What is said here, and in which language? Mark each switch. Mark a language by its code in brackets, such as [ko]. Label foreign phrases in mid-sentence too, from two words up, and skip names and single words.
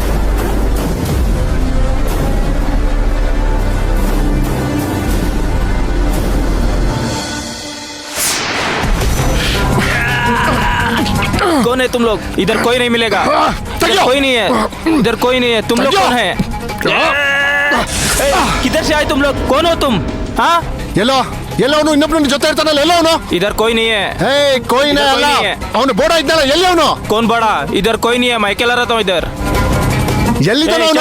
[hi] कौन है तुम लोग? इधर कोई नहीं मिलेगा। इधर कोई नहीं है, इधर कोई नहीं है। तुम लोग कौन है? किधर से आए तुम लोग? कौन हो तुम? हाँ, [kn] ಎಲ್ಲವನು ಇನ್ನೊಬ್ಬನ ಜೊತೆ ಇರ್ತಾನಲ್ಲ, ಎಲ್ಲವನು? [hi] इधर कोई नहीं है। [kn] ಹೇ ಕೋಯಿನ ಅಲ್ಲ, ಅವನು ಬೋಡ ಇದ್ದಲ್ಲ, ಎಲ್ಲಿ ಅವನು? [hi] कौन बड़ा? इधर कोई नहीं है, मैं अकेला रहता हूँ इधर। [kn] ಎಲ್ಲಿದ್ದಾನೆ ಅವನು?